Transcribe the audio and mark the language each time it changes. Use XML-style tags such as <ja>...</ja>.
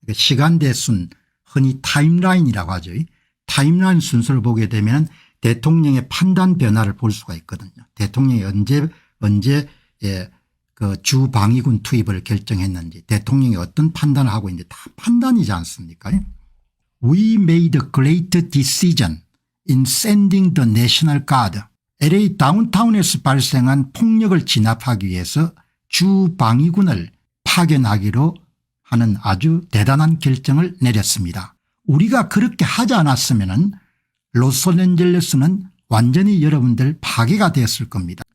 <ko>시간대 순 흔히 타임라인이라고 하죠. 타임라인 순서를 보게 되면 대통령의 판단 변화를 볼 수가 있거든요. 대통령이 언제 그 주방위군 투입을 결정했는지 대통령이 어떤 판단을 하고 있는지 다 판단이지 않습니까?</ko> <en>We made a great decision in sending the National Guard.</en> <ko>LA 다운타운에서 발생한 폭력을 진압하기 위해서 주방위군을 파견하기로 하는 아주 대단한 결정을 내렸습니다. 우리가 그렇게 하지 않았으면 로스앤젤레스는 완전히 여러분들 파괴가 되었을 겁니다.</ko>